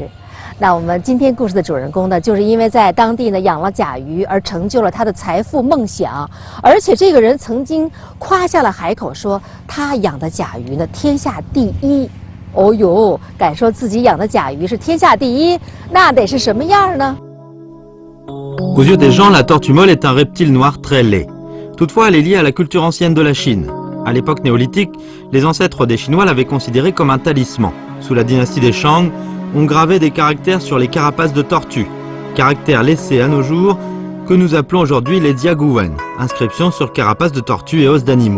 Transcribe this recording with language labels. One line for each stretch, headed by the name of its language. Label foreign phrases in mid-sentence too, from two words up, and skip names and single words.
Chinese: 那我们今天故事的主人公呢，就是因为在当地呢养了甲鱼而成就了他的财富梦想，而且这个人曾经夸下了海口说他养的甲鱼呢天下第一。哦呦，敢说自己养的甲鱼是天下第一，那得是什么样呢？
French: Aux yeux des gens, la tortue molle est un reptile noir très laid. Toutefois, elle est liée à la culture ancienne de la Chine. À l'époque néolithique, les ancêtres des Chinois l'avaient considérée comme un talisman. Sous la dynastie des Shang, on gravait des caractères sur les carapaces de tortues, caractères laissés à nos jours que nous appelons aujourd'hui les diaguwen, inscriptions sur carapaces de tortues et os d'animaux.